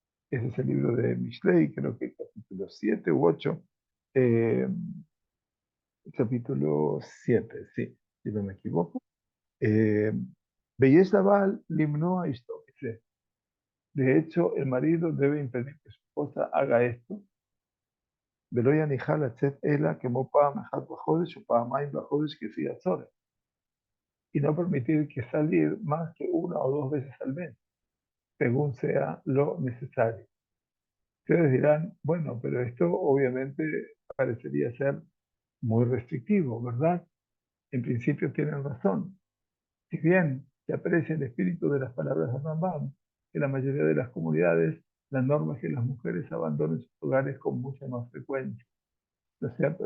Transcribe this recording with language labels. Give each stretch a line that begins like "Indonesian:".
Spanish: Ese es el libro de Mishlei, creo que capítulo 7 u 8. eh, capítulo 7, sí, si no me equivoco. Belleza Val limno a esto. De hecho, el marido debe impedir que su esposa haga esto.
Hebrew: ולא יניחה לצאת אלא כמו פעם אחת בחודש o פעמיים בחודש כפי הצורך.
Spanish: Y no permitir que salir más que una o dos veces al mes, según sea lo necesario. Ustedes dirán, bueno, pero esto obviamente parecería ser muy restrictivo, ¿verdad? En principio tienen razón. Si bien se aprecia el espíritu de las palabras de Rambam, en la mayoría de las comunidades, la norma es que las mujeres abandonen sus hogares con mucha más frecuencia. ¿No es cierto?